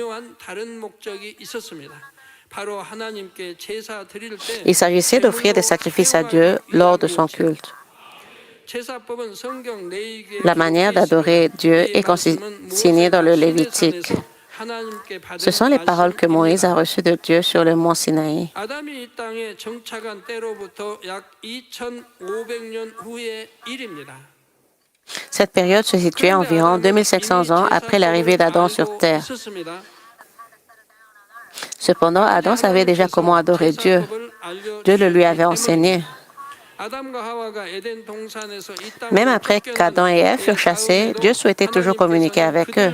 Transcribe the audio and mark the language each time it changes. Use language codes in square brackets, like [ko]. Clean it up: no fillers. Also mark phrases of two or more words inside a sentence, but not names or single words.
[fr] Il s'agissait d'offrir des sacrifices à Dieu lors de son culte. La manière d'adorer Dieu est consignée dans le Lévitique. Ce sont les paroles que Moïse a reçues de Dieu sur le mont Sinaï. [ko] 아담이 이 땅에 정착한 때로부터 약 2500년 후의 일입니다. [fr] Cette période se situait environ 2500 ans après l'arrivée d'Adam sur terre. Cependant, Adam savait déjà comment adorer Dieu. Dieu le lui avait enseigné. Même après qu'Adam et Ève furent chassés, Dieu souhaitait toujours communiquer avec eux.